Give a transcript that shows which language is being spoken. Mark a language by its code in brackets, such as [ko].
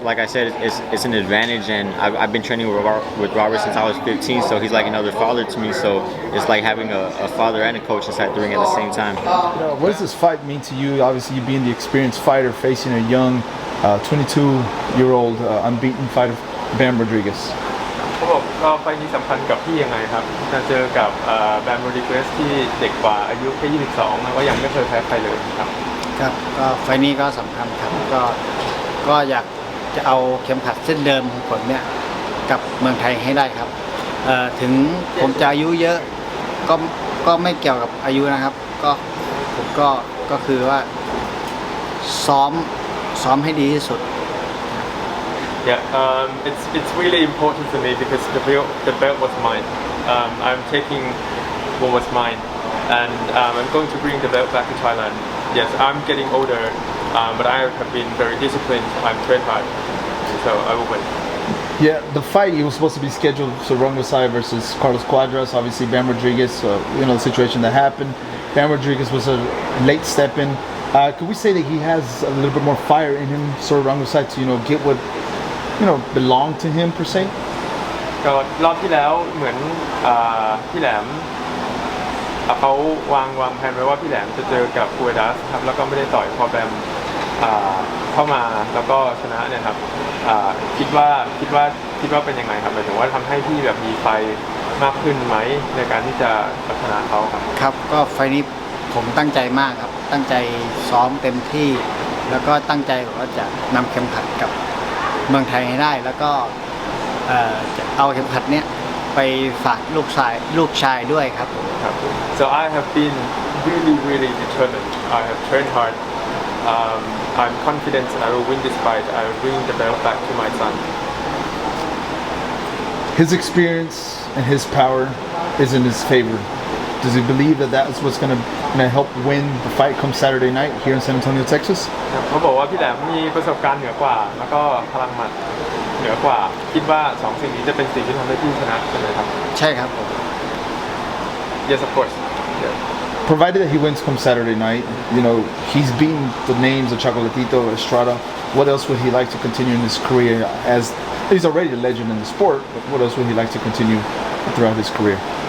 [en] Like I said, it's an advantage, and I've been training with Robert since I was 15, so he's like another father to me. So it's like having a father and a coach inside the ring at the same time. What does this fight mean to you? Obviously, you being the experienced fighter facing a young, 22-year-old unbeaten fighter, Bam Rodriguez. [th] เขาบอกก็ไฟนี้สำคัญกับพี่ยังไงครับจะเจอกับแบมโรดิเกสที่เด็กกว่าอายุแค่22แล้วก็ยังไม่เคยแพ้ใครเลยครับ ครับก็ไฟนี้ก็สำคัญครับก็อยากจะเอาเข็มขัดเส้นเดิมของผมเนี่ยกับเมืองไทยให้ได้ครับถึงผมจะอายุเยอะก็ไม่เกี่ยวกับอายุนะครับผมก็คือว่าซ้อมให้ดีที่สุด [en] Yeah, it's really important to me because the belt was mine. I'm taking what was mine, and I'm going to bring the belt back to Thailand. Yes, I'm getting older, but I have been very disciplined. I'm trained hard, so I will win. Yeah, the fight was supposed to be scheduled Sor Rungvisai versus Carlos Cuadras. Obviously, Bam Rodriguez, the situation that happened. Bam Rodriguez was a late step in. Could we say that he has a little bit more fire in him, Sor Rungvisai, to get what belonged to him per se? [th] ก็รอบที่แล้วเหมือนพี่แหลมเขาวางแผนไว้ว่าพี่แหลมจะเจอกับคูเอดัสครับแล้วก็ไม่ได้ต่อยพอแบมเข้ามาแล้วก็ชนะเนี่ยครับคิดว่าเป็นยังไงครับหมายถึงว่าทำให้พี่แบบมีไฟมากขึ้นไหมในการที่จะชนะเขาครับ ครับก็ไฟนี้ผมตั้งใจมากครับตั้งใจซ้อมเต็มที่แล้วก็ตั้งใจว่าจะนำเข็มขัดกับเมืองไทยให้ได้แล้วก็จะเอาเข็มขัดเนี้ยไปฝากลูกชายด้วยครับ [en] So I have been really determined. I have trained hard. I'm confident I will win this fight. I will bring the belt back to my son. His experience and his power is in his favor. Does he believe that that's what's going to help win the fight come Saturday night here in San Antonio, Texas? [th] เขาบอกว่าพี่แหลมมีประสบการณ์เหนือกว่าแล้วก็พลังหมัดเหนือกว่าคิดว่า2สิ่งนี้จะเป็นสิ่งที่ทำให้พี่ชนะใช่ไหมครับ ใช่ครับผม [en] Yes, of course. Yeah. Provided that he wins come Saturday night, he's beaten the names of Chocolatito, Estrada. What else would he like to continue in his career as he's already a legend in the sport, but what else would he like to continue throughout his career?